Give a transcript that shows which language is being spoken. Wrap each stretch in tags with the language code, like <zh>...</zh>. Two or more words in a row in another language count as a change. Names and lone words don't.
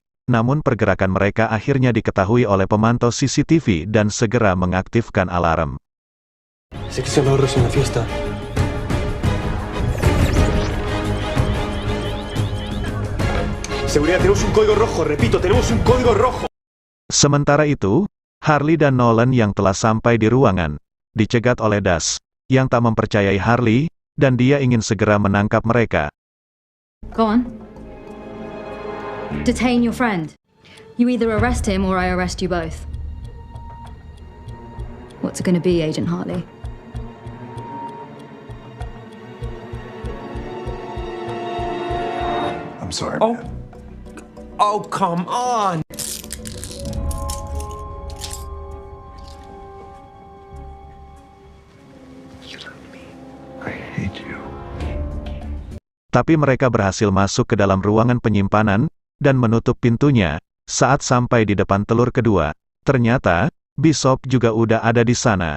<id>Namun pergerakan mereka akhirnya diketahui oleh pemantau CCTV dan segera mengaktifkan alarm.</id> <es>Seguridad, tenemos un código rojo, repito, tenemos un código rojo.</es> <id>Sementara itu, Harley dan Nolan yang telah sampai di ruangan, dicegat oleh Das, yang tak mempercayai Harley, dan dia ingin segera menangkap mereka.</id> <en>Go on. Detain your friend. You either arrest him or I arrest you both. What's it gonna be, Agent Hartley? I'm sorry, Oh. man. Oh, come on. I hate you.</en> <id>Tapi mereka berhasil masuk ke dalam ruangan penyimpanan, dan menutup pintunya. Saat sampai di depan telur kedua, ternyata, Bishop juga udah ada di sana.</id>